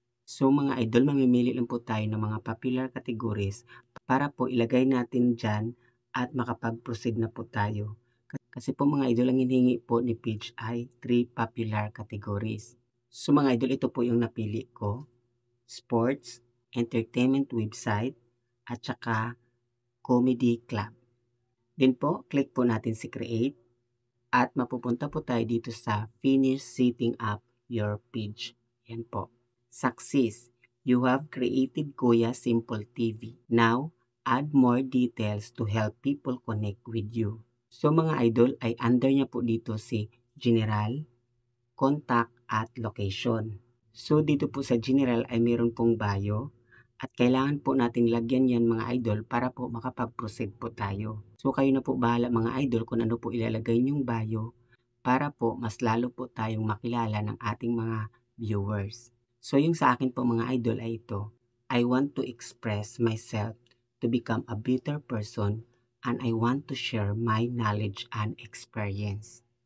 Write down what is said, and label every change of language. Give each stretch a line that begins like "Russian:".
Filipino: So mga idol, mamimili lang po tayo ng mga popular categories para po ilagay natin dyan at makapag-proceed na po tayo. Kasi po mga idol, ang hinihingi po ni page ay 3 popular categories. So mga idol, ito po yung napili ko. Sports, entertainment website, at saka comedy club. Then po, click po natin si create. At mapupunta po tayo dito sa
English: finish setting up your page.
Filipino: Yan po. Success.
English: You have created Kuya Simple TV. Now, add more details to help people connect with you.
Filipino: So mga idol ay under niya po dito si General, Contact at Location. So dito po sa General ay meron pong bio. At kailangan po nating lagyan yan mga idol para po makapag-proceed po tayo. So kayo na po bahala mga idol kung ano po ilalagay nyong bio para po mas lalo po tayong makilala ng ating mga viewers. So yung sa akin po mga idol ay ito.
English: I want to express myself to become a better person and I want to share my knowledge and experience.